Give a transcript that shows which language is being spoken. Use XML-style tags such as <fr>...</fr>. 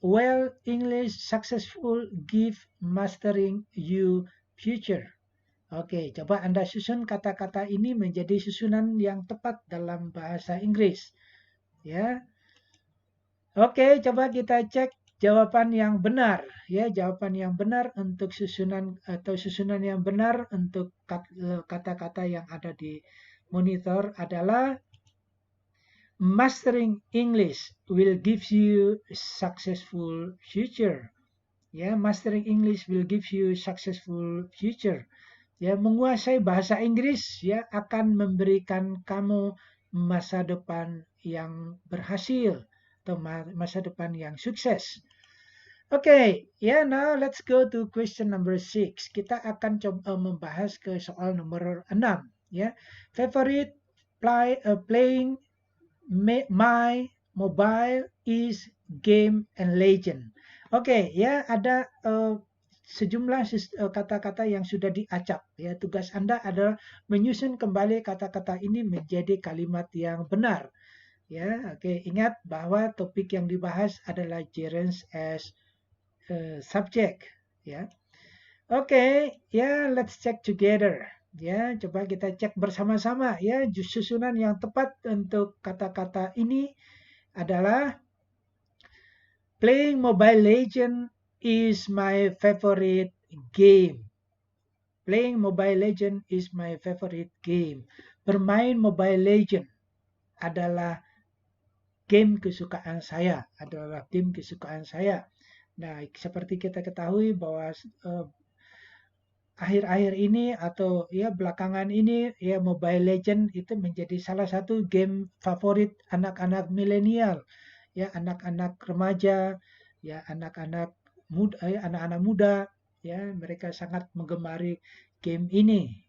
<en>Well, English successful give mastering you future.</en> <id>Oke, coba Anda susun kata-kata ini menjadi susunan yang tepat dalam bahasa Inggris. Ya. Oke, coba kita cek jawaban yang benar. Ya, jawaban yang benar untuk susunan atau susunan yang benar untuk kata-kata yang ada di monitor adalah</id> <en>mastering English will give you successful future. Ya, mastering English will give you successful future.</en> <id>Ya, menguasai bahasa Inggris ya akan memberikan kamu masa depan yang berhasil atau masa depan yang sukses.</id> <en>Oke, ya, now let's go to question number 6.</en> <id>Kita akan coba membahas ke soal nomor 6 ya.</id> <en>Favorite playing my mobile is game and legend.</en> <id>Oke, ya ada sejumlah kata-kata yang sudah diacak. Ya, tugas Anda adalah menyusun kembali kata-kata ini menjadi kalimat yang benar. Ya, oke, ingat bahwa topik yang dibahas adalah gerunds as subject.</id> <en>Ya, oke, ya, let's check together.</en> <id>Ya, coba kita cek bersama-sama ya susunan yang tepat untuk kata-kata ini adalah</id> <en>playing Mobile Legend is my favorite game. Playing Mobile Legend is my favorite game.</en> <id>Bermain Mobile Legend adalah game kesukaan saya, Nah, seperti kita ketahui bahwa akhir-akhir ini atau ya belakangan ini ya Mobile Legend itu menjadi salah satu game favorit anak-anak milenial, ya anak-anak remaja, ya anak-anak muda, ya mereka sangat menggemari game ini.</id>